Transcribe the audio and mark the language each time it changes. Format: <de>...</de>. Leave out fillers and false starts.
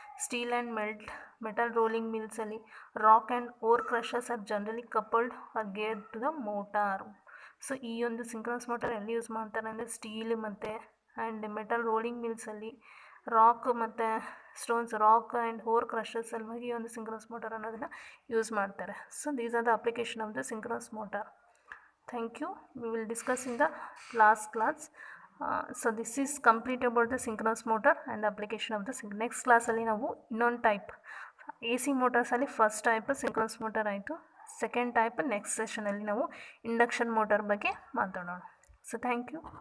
<en>Steel and metal rolling ಮಿಲ್ಸಲ್ಲಿ rock and ore crushers are generally coupled or geared to the motor.</en> <kn>So ಈ ಒಂದು synchronous motor ಎಲ್ಲಿ use ಮಾಡ್ತಾರೆ ಅಂದರೆ steel ಮತ್ತು and metal rolling ಮಿಲ್ಸಲ್ಲಿ rock ಮತ್ತು rock and or crushers ಸಲುವಾಗಿ ಈ ಒಂದು ಸಿಂಕ್ರನಸ್ ಮೋಟಾರ್ ಅನ್ನೋದನ್ನು ಯೂಸ್ ಮಾಡ್ತಾರೆ.</kn> <en>So these are the application of the synchronous motor. Thank you. We will discuss in the last class. So this is complete about the synchronous motor and application of the next class</en> <kn>ಅಲ್ಲಿ ನಾವು ಇನ್ನೊಂದು type AC motors ಅಲ್ಲಿ first type synchronous motor ಆಯಿತು. Second type next ಸೆಷನಲ್ಲಿ ನಾವು induction motor ಬಗ್ಗೆ ಮಾತಾಡೋಣ.</kn> <en>So thank you.</en>